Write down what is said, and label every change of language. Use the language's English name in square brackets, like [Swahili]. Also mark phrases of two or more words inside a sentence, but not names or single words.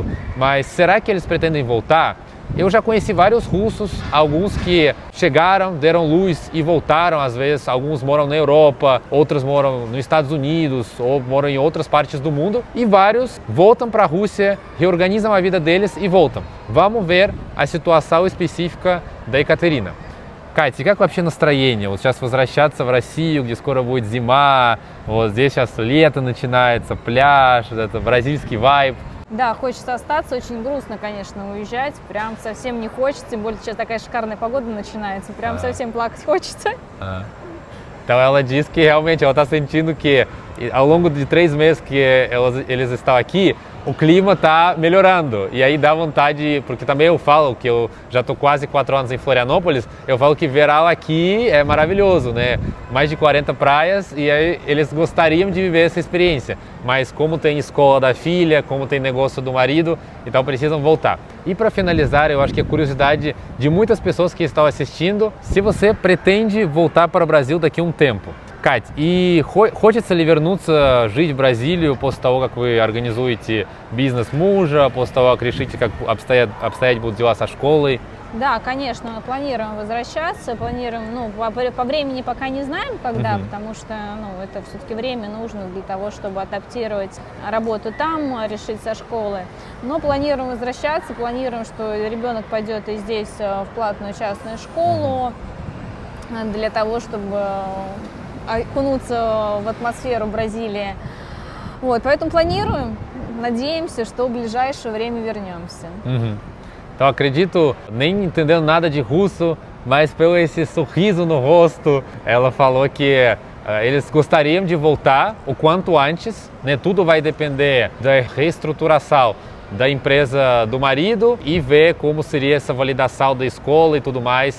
[Portuguese] Mas será que eles pretendem voltar? Eu já conheci vários russos, alguns que chegaram, deram luz e voltaram, às vezes alguns moram na Europa, outros moram nos Estados Unidos ou moram em outras partes do mundo e vários voltam para a Rússia, reorganizam a vida deles e voltam. Vamos ver a situação específica da Ekaterina. [Russian] Катя, как вообще настроение? Вот сейчас возвращаться в Россию, где скоро будет зима, вот здесь сейчас лето начинается, пляж, это бразильский вайб. Да, хочется остаться, очень грустно, конечно, уезжать, прям совсем не хочется, тем более сейчас такая шикарная погода начинается, прям совсем плакать хочется. [Portuguese] Então ela diz que realmente ela está sentindo que ao longo de 3 meses que eles estão aqui, o clima está melhorando. E aí dá vontade, porque também eu falo que eu já estou quase 4 anos em Florianópolis, eu falo que verão aqui é maravilhoso, né? Mais de 40 praias e aí eles gostariam de viver essa experiência. Mas como tem escola da filha, como tem negócio do marido, então precisam voltar. E para finalizar, eu acho que a curiosidade de muitas pessoas que estão assistindo, se você pretende voltar para o Brasil daqui a um tempo. [Russian] Кать, и хочется ли вернуться жить в Бразилию после того, как вы организуете бизнес мужа, после того, как решите, как обстоять будут дела со школой? Да, конечно, мы планируем возвращаться, планируем, по времени пока не знаем, когда, потому что, это все-таки время нужно для того, чтобы адаптировать работу там, решить со школы. Но планируем возвращаться, планируем, что ребенок пойдет и здесь в платную частную школу для того, чтобы окунуться в атмосферу Бразилии. Поэтому планируем, надеемся, что в ближайшее время вернемся. [Portuguese] Então acredito, nem entendendo nada de russo, mas pelo esse sorriso no rosto, ela falou que eles gostariam de voltar o quanto antes, né? Tudo vai depender da reestruturação da empresa do marido e ver como seria essa validação da escola e tudo mais.